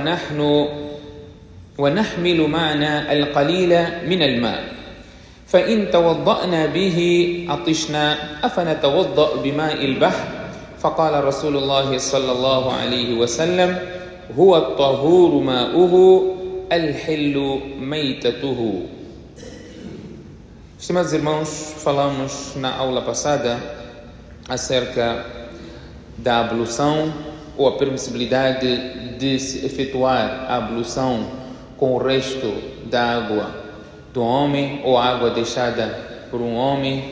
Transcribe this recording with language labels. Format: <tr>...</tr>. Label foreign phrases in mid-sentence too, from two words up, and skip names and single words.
<ar>ونحمل معنا القليل من الماء فإن توضأنا به عطشنا أفنتوضأ بماء البحر فقال رسول الله صلى الله عليه وسلم هو الطهور ماؤه الحل ميتته.</ar> <pt>Estimados irmãos, falamos na aula passada acerca da ablução ou a permissibilidade de se efetuar a ablução com o resto da água do homem ou água deixada por um homem.</pt>